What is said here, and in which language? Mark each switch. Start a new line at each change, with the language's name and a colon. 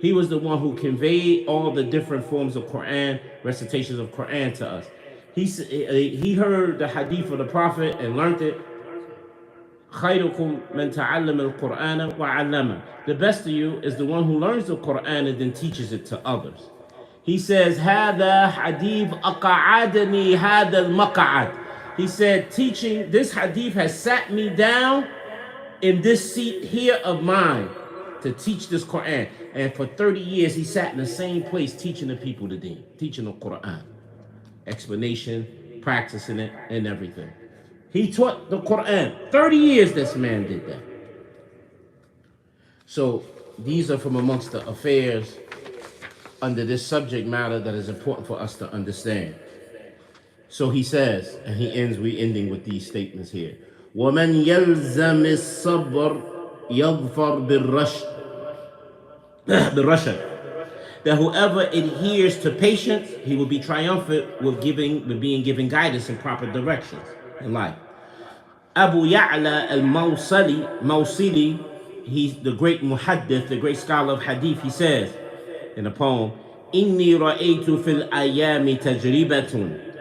English: He was the one who conveyed all the different forms of Quran, recitations of Quran to us. He heard the hadith of the Prophet and learned it.
Arabic: خَيْرُكُمْ مَنْ تَعَلَّمَ الْقُرْآنَ وَعَلَّمَ.
English: The best of you is the one who learns the Quran and then teaches it to others. He says,
Arabic: هَذَا حَدِيث أَقَعَدَنِي هَذَا الْمَقَعَدِ.
English: He said, teaching this hadith has sat me down in this seat here of mine to teach this Quran. And for 30 years, he sat in the same place teaching the people the deen, teaching the Quran. Explanation, practicing it, and everything. He taught the Quran. 30 years this man did that. So these are from amongst the affairs under this subject matter that is important for us to understand. So he says, and we ending with these statements here.
Arabic: وَمَنْ يَلْزَمِ الصَّبْرِ يَظْفَرْ بِالرَّشَدِ.
English: That whoever adheres to patience, he will be triumphant with being given guidance in proper directions in life. Abu Ya'la al-Mawsili, he's the great muhaddith, the great scholar of hadith, he says in a poem,
Arabic: إِنِّي رَأَيْتُ فِي الْأَيَّامِ تَجْرِبَةٌ